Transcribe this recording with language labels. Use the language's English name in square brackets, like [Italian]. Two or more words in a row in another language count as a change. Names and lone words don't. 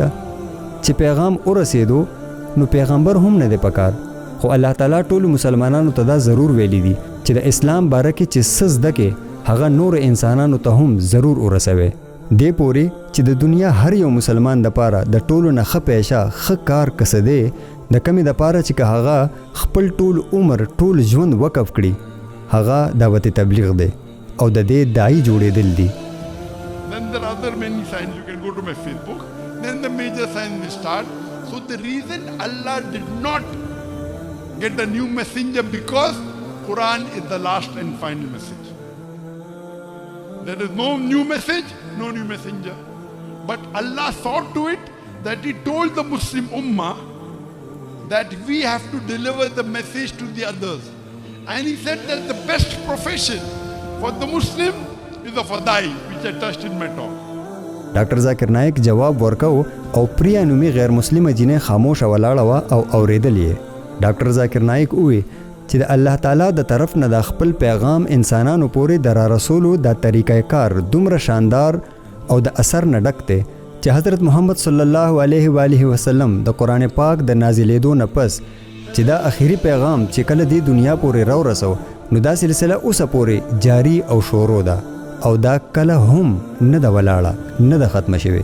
[Pashto] چې پیغام ورسېدو نو پیغمبر هم نه دی پکار، خو الله تعالی ټولو مسلمانانو ته دا ضرور ویلی دي چې د اسلام باره کې چې څه زده کې هغه نور انسانانو ته هم ضرور ورسوي. دې پورې چې د دنیا هر یو مسلمان دپاره د ټولو نه ښه پیشه ښه کار کسه دی، د کمې دپاره چې که هغه خپل ټول عمر ټول ژوند وقف کړي، هغه دعوت تبلیغ دی او د دې داعی جوړېدل دي. [English] Then there are other many signs. You can go to my Facebook. Then the major signs will start. So the reason Allah did not get a new messenger because Quran is the last and final message. There is no new message, no new messenger. But Allah saw to it that He told the Muslim Ummah that we have to deliver the message to the others. And He said that the best profession for the Muslim is a fadai, which I touched in my talk. [Pashto] ډاکټر ذاکر نایک جواب ورکو او پریا نومي غیر مسلمه جینۍ خاموشه ولاړه وه او اورېدل یې. ډاکټر ذاکر نایک ووی چې د الله تعالی د طرف نه د خپل پیغام انسانانو پورې د رارسولو دا طریقه کار دومره شاندار او د اثر نه ډک دی چې حضرت محمد [Arabic] صلی الله علیه و آله وسلم [Pashto] د قرآن پاک د نازلېدو نه پس چې دا آخري پیغام چې کله دې دنیا پورې راورسو، نو دا سلسله اوسه پورې جاری او شروع ده او دا کله هم نه ده ولاړه نه ده ختمه شوې.